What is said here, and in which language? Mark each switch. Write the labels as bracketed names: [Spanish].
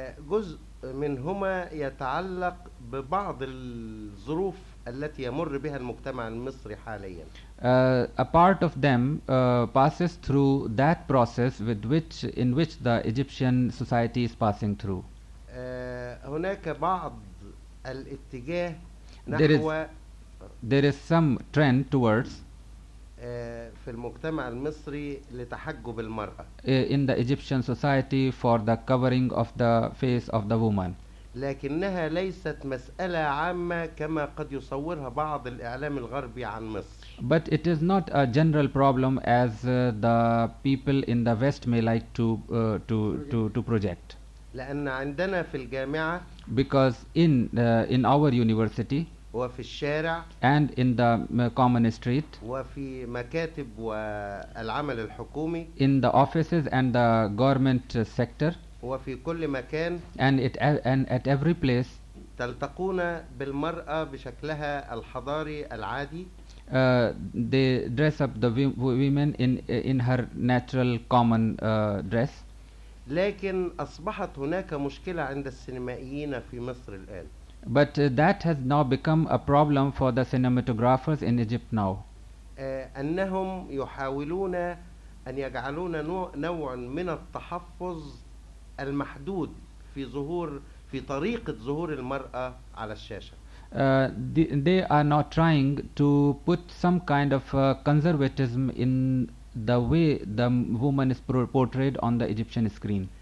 [Arabic] جزء منهما يتعلق ببعض الظروف التي يمر بها المجتمع المصري حاليا. [English] A part of them passes through that process with which in which the Egyptian society is passing through. [Arabic] هناك بعض الاتجاه نحو [English] there is some trend towards [Arabic] في المجتمع المصري لتحجب المرأة. [English] In the Egyptian society for the covering of the face of the woman. [Arabic] لكنها ليست مسألة عامة كما قد يصورها بعض الإعلام الغربي عن مصر. [English] But it is not a general problem as the people in the West may like to project. [Arabic] لأن عندنا في الجامعة [English] because in our university [Arabic] وفي الشارع [English] and in the common street [Arabic] وفي مكاتب والعمل الحكومي [English] in the offices and the government sector [Arabic] وفي كل مكان [English] and at every place [Arabic] تلتقون بالمرأة بشكلها الحضاري العادي [English] they dress up the women in her natural common dress. [Arabic] لكن أصبحت هناك مشكلة عند السينمائيين في مصر الآن. [English] But that has now become a problem for the cinematographers in Egypt now. [Arabic] أنهم يحاولون أن يجعلون نوع من التحفظ المحدود في ظهور في طريقة ظهور المرأة على الشاشة. [English] They are now trying to put some kind of conservatism in the way the woman is portrayed on the Egyptian screen.